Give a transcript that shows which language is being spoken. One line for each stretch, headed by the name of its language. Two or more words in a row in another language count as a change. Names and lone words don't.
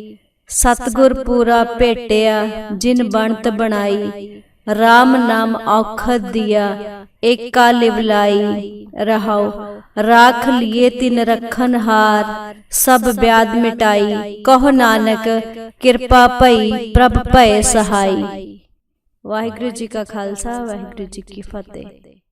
Punjabi: ਸਤਗੁਰ ਪੂਰਾ ਭੇਟਿਆ ਜਿਨ ਬਨਤ ਬਨਾਈ। ਰਾਮ ਨਾਮ ਔਖਦ ਦੀਆ ਏਕਾ ਲਿਵਲਾਈ। ਰਹਾਓ ਰਾਖ ਲਿਏ ਤਿਨ ਰਖਨ ਹਾਰ, ਸਬ ਬਿਆਧ ਮਿਟਾਈ। ਕਹੋ ਨਾਨਕ ਕ੍ਰਿਪਾ ਭਈ ਪ੍ਰਭ ਭਯ ਸਹਾਈ। ਵਾਹਿਗੁਰੂ ਜੀ ਕਾ ਖ਼ਾਲਸਾ ਵਾਹਿਗੁਰੂ ਜੀ ਕੀ ਫ਼ਤਹਿ।